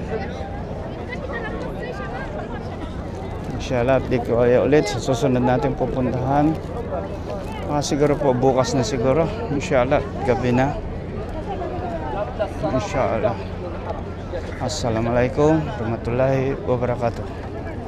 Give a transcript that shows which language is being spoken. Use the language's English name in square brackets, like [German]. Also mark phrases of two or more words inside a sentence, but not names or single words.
[Filipino] Inshallah, update ko kayo ulit sa susunod natin pupuntahan. Siguro po bukas na siguro. Inshallah, gabi na. Inshallah. [Arabic] السلام عليكم ورحمة الله وبركاته.